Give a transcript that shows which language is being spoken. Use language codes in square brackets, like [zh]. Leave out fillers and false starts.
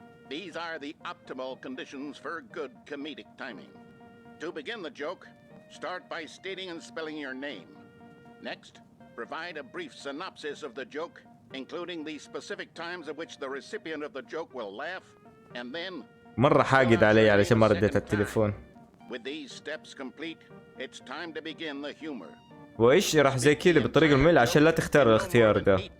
[en] These are the optimal conditions for good comedic timing. To begin the joke, start by stating and spelling your name. Next, provide a brief synopsis of the joke, including the specific times at which the recipient of the joke will laugh, and then [ar] مرة حاقد علي علشان ما رديت التليفون. [en] with these steps complete, it's time to begin the humor. [ar] وايش راح زي كذا بالطريقة المملة عشان لا تختار الاختيار ده.